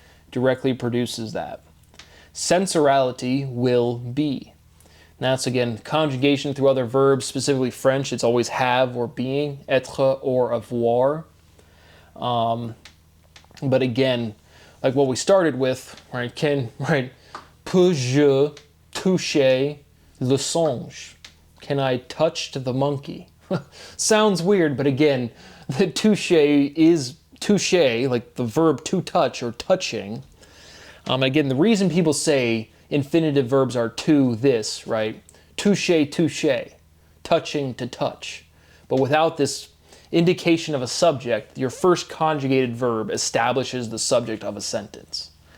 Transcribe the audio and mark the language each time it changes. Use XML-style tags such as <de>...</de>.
<en>Directly produces that. Sensorality will be. And that's, again, conjugation through other verbs, specifically French. It's always have or being, être or avoir. But again, like what we started with, right?</en> <fr>Peux-je toucher le singe?</fr> <en>Can I touch the monkey? Sounds weird, but again, the toucher is touche, like the verb to touch or touching. Again, the reason people say infinitive verbs are to this, right? Touche, touche, touching to touch. But without this indication of a subject, your first conjugated verb establishes the subject of a sentence.</en>